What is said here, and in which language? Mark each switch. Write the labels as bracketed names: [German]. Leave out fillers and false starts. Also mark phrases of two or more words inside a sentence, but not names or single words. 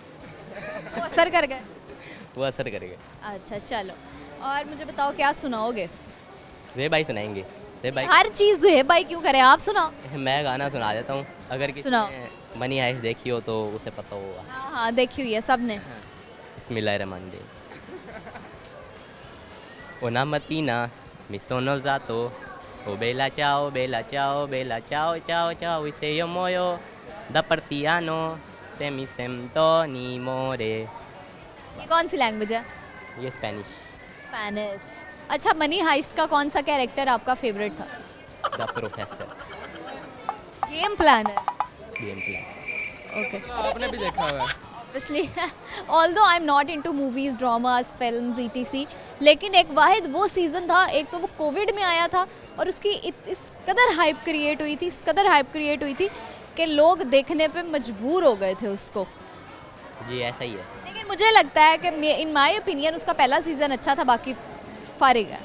[Hindi] वो असर कर गए। वो असर कर गए। अच्छा चलो, और मुझे बताओ क्या सुनाओगे? वे भाई सुनाएंगे। वे भाई हर चीज़ जो है भाई क्यों करें, आप सुनाओ। मैं गाना सुना देता हूँ, अगर किसी सुनाओ। ने मनी हाइस्ट देखी हो तो उसे पता होगा। हाँ हाँ देखी हुई है सबने। [Arabic] بسم الله الرحمن الرحيم. [Italian] Una mattina mi sono alzato, oh bella ciao, ciao, ciao, e se io muoio da partigiano, se mi sento ni more. [Hindi] ये कौन सी लैंग्वेज है? ये स्पेनिश। स्पेनिश। अच्छा, मनी हाइस्ट का कौन सा कैरेक्टर आपका फेवरेट था? द प्रोफेसर। गेम प्लानर। गेम प्ले। ओके। आपने भी देखा हुआ है। [English] Obviously, although I'm not into movies, dramas, films, etc. [Hindi] लेकिन एक वाहिद वो सीज़न था, एक तो वो कोविड में आया था और उसकी इस कदर हाइप क्रिएट हुई थी कि लोग देखने पे मजबूर हो गए थे उसको। जी ऐसा ही है। लेकिन मुझे लगता है कि [English] in my opinion [Hindi] उसका पहला सीज़न अच्छा था, बाकी फारिग है।